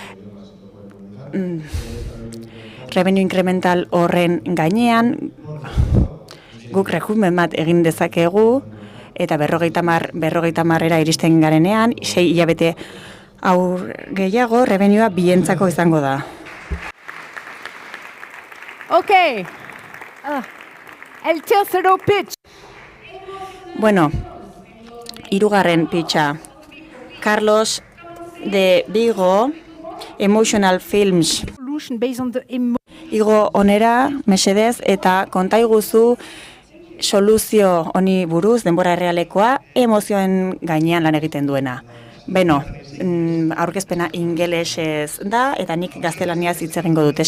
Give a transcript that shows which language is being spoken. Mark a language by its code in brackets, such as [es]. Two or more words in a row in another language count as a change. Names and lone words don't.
[en] Revenue incremental [eu] horren gainean, guk rejumen bat egin dezakegu, eta 50.000era iristen garenean, 6 hilabete aur gehiago, revenua bientzako izango da. [es] Okay. El tercero pitch. [eu] Bueno, 3. pitcha. Carlos de Vigo, Emotional Films. Igo onera, mesedez, eta kontaiguzu soluzio honi buruz, denbora errealekoa, emozioen gainean lan egiten duena. Beno, aurkezpena ingelesez da, eta nik gaztelaniaz hitz egingo dut.